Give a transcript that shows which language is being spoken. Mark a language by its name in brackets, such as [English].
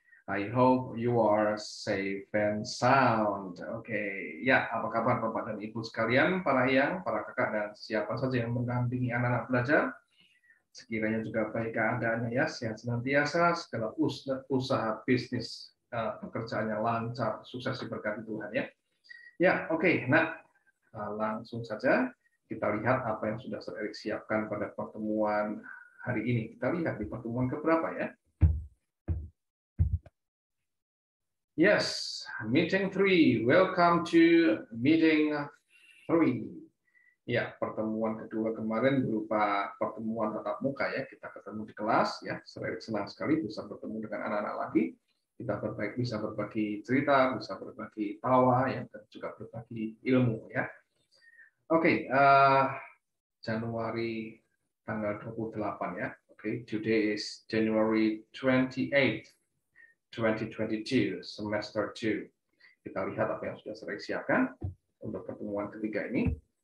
[English] I hope you are safe and sound. [Indonesian] Oke, ya, apa kabar Bapak dan Ibu sekalian, para ayang, para kakak, dan siapa saja yang mendampingi anak-anak belajar? Sekiranya juga baik keadaannya ya, sehat senantiasa, segala usaha bisnis pekerjaannya lancar, sukses diberkati Tuhan ya. Ya, oke. Nah, langsung saja kita lihat apa yang sudah Sir Erik siapkan pada pertemuan hari ini. Kita lihat di pertemuan keberapa ya. [English] Yes, meeting 3. Welcome to meeting 3. [Indonesian] Ya, pertemuan kedua kemarin berupa pertemuan tatap muka ya. Kita ketemu di kelas ya. Saya senang sekali bisa bertemu dengan anak-anak lagi. Kita bisa berbagi cerita, bisa berbagi tawa ya, dan juga berbagi ilmu ya. Oke, Januari tanggal 28 ya. [English] Oke, today is January 28, 2022, semester 2. [Indonesian] Kita lihat apa yang sudah saya siapkan untuk pertemuan ketiga ini.